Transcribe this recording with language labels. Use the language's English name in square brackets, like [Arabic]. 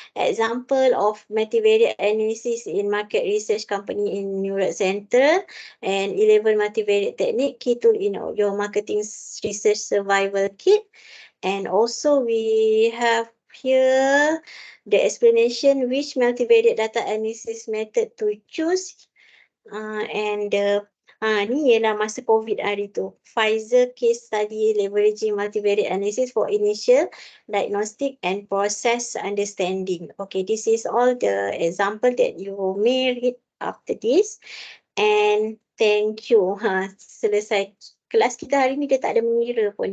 [English] Example of multivariate analysis in market research company in Neural Center, and 11 multivariate technique, key tool in your marketing research survival kit. And also we have here the explanation which multivariate data analysis method to choose. [Malay] And ni ialah masa COVID hari tu. [English] Pfizer case study leveraging multivariate analysis for initial diagnostic and process understanding. Okay, this is all the example that you may read after this. And thank you. [Malay] Selesai. Kelas kita hari ni dia tak ada mengira pun.